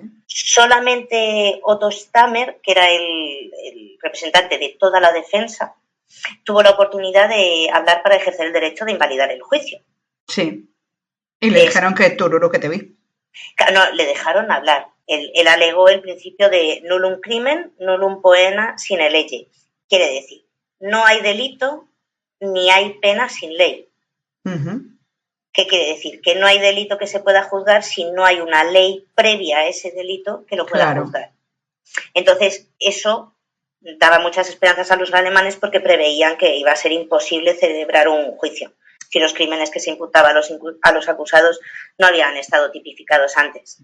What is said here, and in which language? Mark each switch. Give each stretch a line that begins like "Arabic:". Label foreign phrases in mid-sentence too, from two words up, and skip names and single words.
Spanish: Solamente Otto Stammer, que era el representante de toda la defensa, tuvo la oportunidad de hablar para ejercer el derecho de invalidar el juicio. Sí. Y le dijeron que tururú que te vi. No, le dejaron hablar. Él alegó el principio de
Latin: nullum crimen, nullum poena sine lege.
Spanish: Quiere decir, no hay delito ni hay pena sin ley. ¿Qué quiere decir? Que no hay delito que se pueda juzgar si no hay una ley previa a ese delito que lo pueda juzgar. Entonces, eso daba muchas esperanzas a los alemanes porque preveían que iba a ser imposible celebrar un juicio si los crímenes que se imputaban a los acusados no habían estado tipificados antes.